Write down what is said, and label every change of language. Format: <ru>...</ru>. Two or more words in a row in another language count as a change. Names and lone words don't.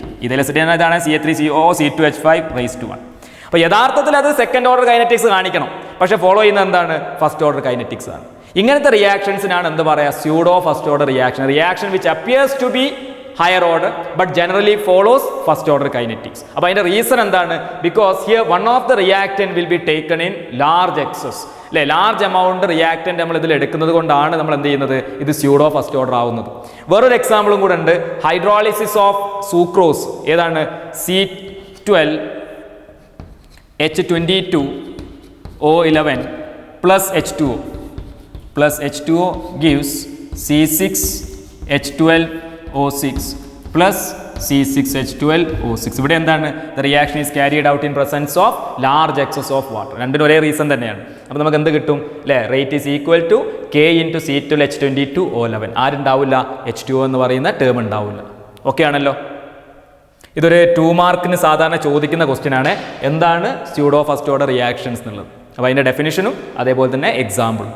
<en>ethyl acetate</en> <ml>ഇതാണ് CH3COO C2H5</ml> <en>raise to</en> <ml>1. അപ്പോൾ യഥാർത്ഥത്തിൽ അത്</ml> <en>second order kinetics</en> <ml>കാണിക്കണം. പക്ഷേ ഫോളോ ചെയ്യുന്നത് എന്താണ്?</ml> <en>first order kinetics</en> <ml>ആണ്. ഇങ്ങനത്തെ റിയാക്ഷൻസിനാണ് എന്ത് പറയുക?</ml> <en>pseudo first order reaction. reaction which appears to be higher order but generally follows first order kinetics.</en> <ml>അപ്പോൾ അതിൻ്റെ റീസൺ എന്താണ്?</ml> <en>because here one of the reactant will be taken in large excess അല്ലേ? large amount reactant</en> <ml>നമ്മൾ ഇതിൽ എടുക്കുന്നത് കൊണ്ടാണ് നമ്മൾ എന്ത് ചെയ്യുന്നത്? ഇത്</ml> <en>pseudo first order</en> <ml>ആവുന്നത്. വേറൊരു എക്സാമ്പിളും കൂടെ ഉണ്ട്.</ml> <en>hydrolysis of sucrose. ഏതാണ്? C12H22O11 plus H2O plus H2O gives C6H12O6 plus C6H12O6.</en> <ml>ഇവിടെ എന്താണ്?</ml> <en>The reaction is carried out in presence of large excess of water.</en> <ml>രണ്ടിനും ഒരേ റീസൺ തന്നെയാണ്. അപ്പോൾ നമുക്ക് എന്ത് കിട്ടും അല്ലേ?</ml> <en>rate is equal to K into C12H22O11.</en> <ml>ആരുണ്ടാവില്ല? H2O എന്ന് പറയുന്ന ടേം ഉണ്ടാവില്ല. ഓക്കെ ആണല്ലോ? ഇതൊരു 2 മാർക്കിന് സാധാരണ ചോദിക്കുന്ന ക്വസ്റ്റ്യൻ ആണ്. എന്താണ്</ml> <en>pseudo first order reactions</en> <ml>എന്നുള്ളത്. അപ്പോൾ അതിൻ്റെ ഡെഫിനിഷനും അതേപോലെ തന്നെ എക്സാമ്പിളും.</ml>